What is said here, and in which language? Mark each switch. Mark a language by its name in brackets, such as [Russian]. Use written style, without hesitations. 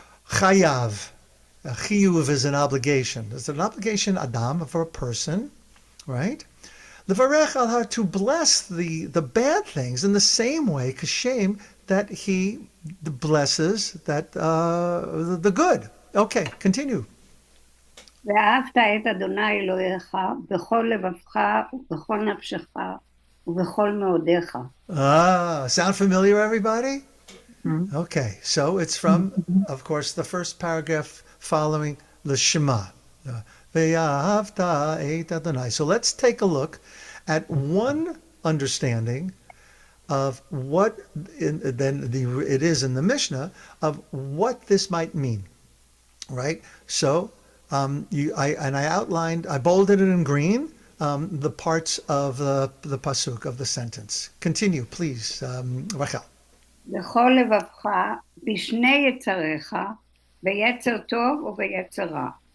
[English] Chayav, chiyuv is an obligation. It's an obligation, Adam, for a person, right? [Hebrew] Levarech al har, [English] to bless the bad things in the same way, kashem, that he blesses that the good. Okay, continue. [Hebrew] ואהבת את אדוני אלוהיך בכל לבבך ובכל נפשך ובכל מאודיך. [English] Sound familiar, everybody? Mm-hmm. Okay, so it's from, of course, the first paragraph following the Shema. [Hebrew] ואהבת את אדוני. [English] So let's take a look at one understanding of what it is in the Mishnah of what this might mean, right? So I outlined, I bolded it in green, the parts of the pasuk of the sentence. Continue, please, Rachel. [Hebrew] בכל לבבך בשני יצריך ביצר טוב וביצר רע.